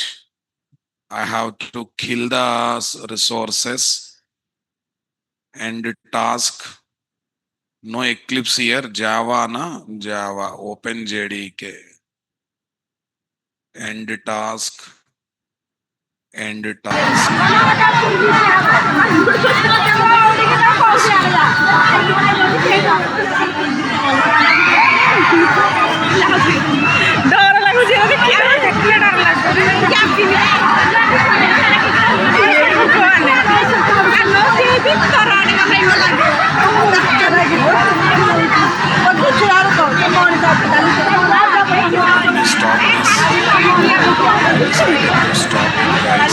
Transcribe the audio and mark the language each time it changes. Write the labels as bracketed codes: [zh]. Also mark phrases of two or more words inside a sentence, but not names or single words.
[en] I have to kill the resources. End task. No Eclipse here. Java na Java. Open JDK. End task. End task. [or] डर लाଗୁଛି ଏବେ କିଏ ଦେଖିଲେ ଡର ଲାଗୁଛି [en] Stop this. Stop it, guys.